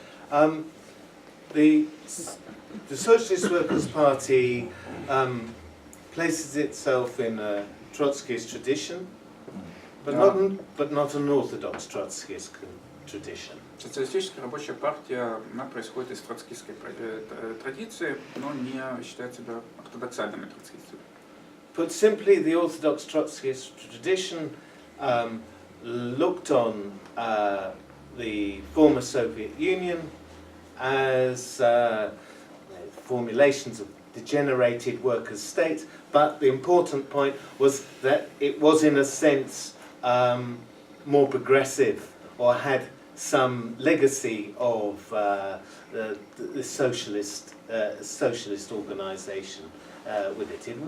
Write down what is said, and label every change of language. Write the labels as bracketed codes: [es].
[en] The Socialist Workers' Party places itself in a Trotskyist tradition, but not an orthodox Trotskyist tradition. [ru] Социалистическая рабочая партия, она происходит из троцкистской традиции, но не считает себя ортодоксальными троцкистами. [en] Put simply, the orthodox Trotskyist tradition looked on the former Soviet Union as formulations of degenerated workers' state, but the important point was that it was in a sense more progressive, or had some legacy of the socialist organisation with it.